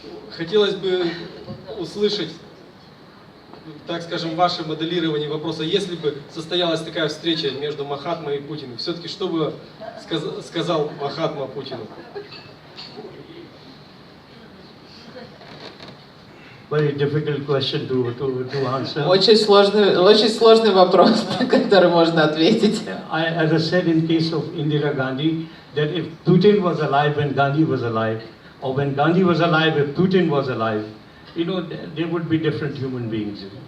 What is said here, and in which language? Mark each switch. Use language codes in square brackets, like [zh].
[ru] Хотелось бы услышать, так скажем, ваше моделирование вопроса, если бы состоялась такая встреча между Махатмой и Путиным, все-таки что бы сказал Махатма Путину? [en] Very difficult question to answer. [ru] Очень сложный вопрос, на который можно ответить. [en] As I said in case of Indira Gandhi, that if Putin was alive when Gandhi was alive, or when Gandhi was alive if Putin was alive, they would be different human beings.